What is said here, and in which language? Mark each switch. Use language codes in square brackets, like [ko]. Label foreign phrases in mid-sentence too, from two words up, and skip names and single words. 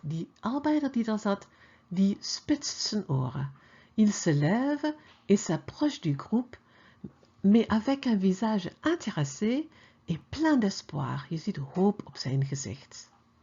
[nl] Die arbeider die da zat, die spitst zijn oren. [fr] Il se lève et s'approche du groupe, mais avec un visage intéressé et plein d'espoir. [nl] Je ziet hoop op zijn gezicht.